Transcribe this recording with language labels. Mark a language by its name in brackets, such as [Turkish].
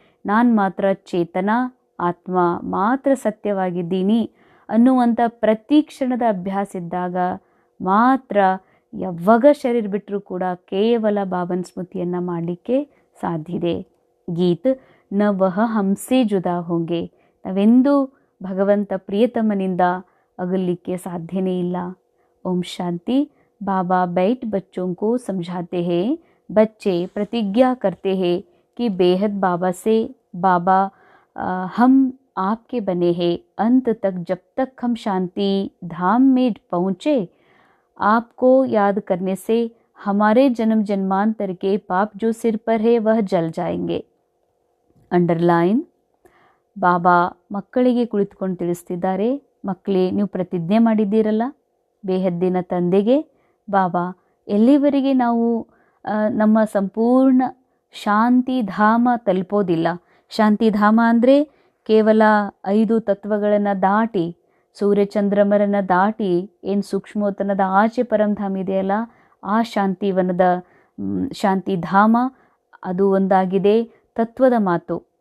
[Kannada] ನಾನು ಮಾತ್ರ ಚೇತನ ಆತ್ಮ ಮಾತ್ರ ಸತ್ಯವಾಗಿದ್ದೀನಿ ಅನ್ನುವಂಥ ಪ್ರತಿ ಕ್ಷಣದ ಅಭ್ಯಾಸ ಇದ್ದಾಗ ಮಾತ್ರ ಯಾವಾಗ ಶರೀರ ಬಿಟ್ಟರೂ ಕೂಡ ಕೇವಲ ಬಾಬನ ಸ್ಮೃತಿಯನ್ನು ಮಾಡಲಿಕ್ಕೆ ಸಾಧ್ಯ ಇದೆ. [Hindi] ಗೀತ್ ನ ವಹ ಹಂಸೆ ಜುದಾ ಹೋಂಗೆ. [Kannada] ನಾವೆಂದೂ ಭಗವಂತ ಪ್ರಿಯತಮನಿಂದ ಅಗಲಿಕ್ಕೆ ಸಾಧ್ಯನೇ ಇಲ್ಲ. ಓಂ ಶಾಂತಿ. [Hindi] बाबा बैठ बच्चों को समझाते हैं. बच्चे प्रतिज्ञा करते हैं कि बेहद बाबा से बाबा हम आपके बने हैं. अंत तक जब तक हम शांति धाम में पहुँचे आपको याद करने से हमारे जन्म जन्मांतर के पाप जो सिर पर है वह जल जाएंगे. [English] Underline. [Kannada] ಬಾಬಾ ಮಕ್ಕಳಿಗೆ ಕುಳಿತುಕೊಂಡು ತಿಳಿಸ್ತಿದ್ದಾರೆ, ಮಕ್ಕಳೇ ನೀವು ಪ್ರತಿಜ್ಞೆ ಮಾಡಿದ್ದೀರಲ್ಲ ಬೇಹದ್ದಿನ ತಂದೆಗೆ, ಬಾಬಾ ಎಲ್ಲಿವರೆಗೆ ನಾವು ನಮ್ಮ ಸಂಪೂರ್ಣ ಶಾಂತಿಧಾಮ ತಲುಪೋದಿಲ್ಲ. ಶಾಂತಿಧಾಮ ಅಂದರೆ ಕೇವಲ 5 ತತ್ವಗಳನ್ನು ದಾಟಿ, ಸೂರ್ಯಚಂದ್ರಮರನ್ನು ದಾಟಿ ಏನು ಸೂಕ್ಷ್ಮೋತನದ ಆಚೆ ಪರಂಧಾಮ ಇದೆಯಲ್ಲ, ಆ ಶಾಂತಿವನದ ಶಾಂತಿಧಾಮ ಅದು ಒಂದಾಗಿದೆ ತತ್ವದ ಮಾತು.